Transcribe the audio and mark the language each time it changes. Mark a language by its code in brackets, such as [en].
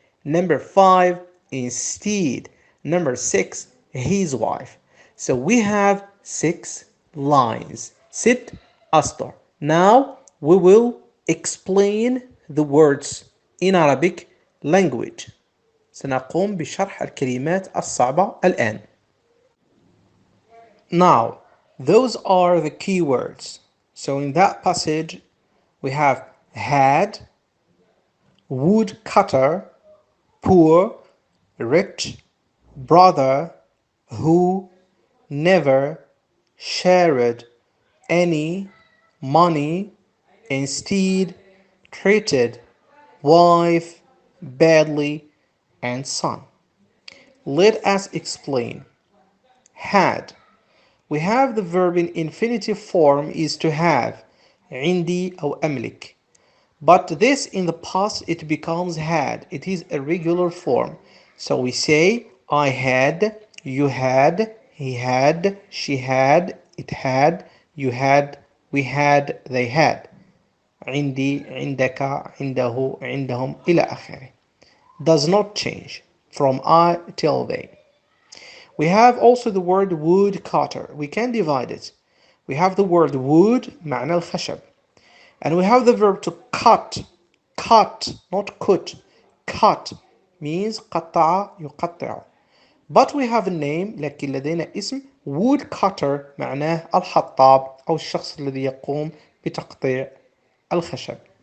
[en] Number 5, instead. Number 6, his wife. So we have 6 lines. Sit, astar. Now we will explain the words in Arabic language. [ar] سنقوم بشرح الكلمات الصعبة الآن. [en] Now, those are the key words. So in that passage, we have had, woodcutter, poor, rich, brother, who never shared any money, instead treated wife badly, and son. Let us explain. Had. We have the verb in infinitive form is to have. [ar] عندي أو أملك. [en] But this in the past it becomes had. It is a regular form. So we say I had, you had, he had, she had, it had, you had, we had, they had. [ar] عندي, عندك, عنده, عندهم إلى آخره. [en] Does not change from I till they. We have also the word woodcutter. We can divide it. We have the word wood, [ar] معنى الخشب. [en] And we have the verb to cut. Cut, not cut. Cut means [ar] قطع يقطع. [en] But we have a name, [ar] لكن لدينا اسم woodcutter معناه الحطاب أو الشخص الذي يقوم بتقطيع الخشب.